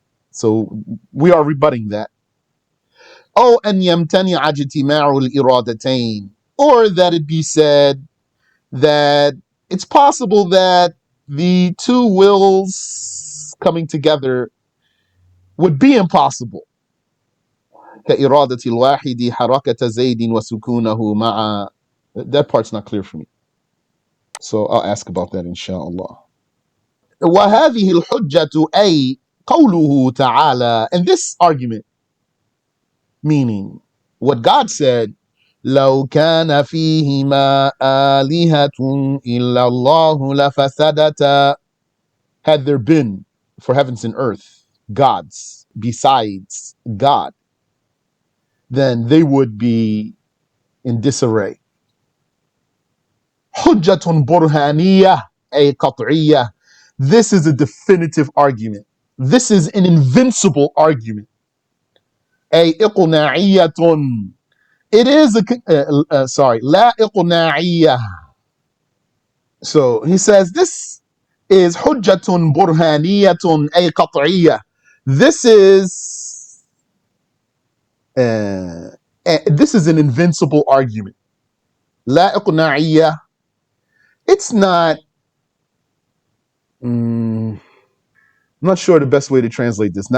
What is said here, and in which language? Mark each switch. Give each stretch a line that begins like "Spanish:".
English: So we are rebutting that.
Arabic: أو أن يمتنع اجتماع الإرادتين,
English: or that it be said that it's possible that the two wills coming together would be impossible.
Arabic: كإرادة الواحد حركة زيد وسكونه مع.
English: That part's not clear for me, so I'll ask about that inshallah.
Arabic: وهذه الحجة أي قوله تعالى,
English: and this argument, meaning what God said,
Arabic: لو كان فيهما آلهة إلا الله لفسدتا,
English: had there been for heavens and earth gods besides God, then they would be in disarray.
Arabic: حجة برهانية أي قطعية,
English: this is a definitive argument. This is an invincible argument.
Arabic: أي إقناعية,
English: it is sorry,
Arabic: لا إقناعية.
English: So he says this is
Arabic: حجة برهانية أي قطعية.
English: This is an invincible argument.
Arabic: لا إقناعية,
English: it's not. I'm not sure the best way to translate this.